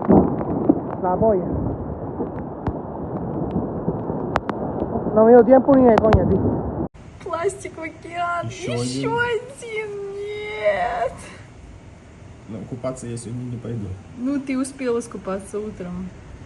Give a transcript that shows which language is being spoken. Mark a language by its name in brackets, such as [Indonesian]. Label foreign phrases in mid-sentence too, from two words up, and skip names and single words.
[Spanish] La polla. No me dio tiempo ni de coña, tío. [Russian] Пластик в океан. Еще один. Нет. Но купаться я сегодня не пойду. Ну, ты успел искупаться утром.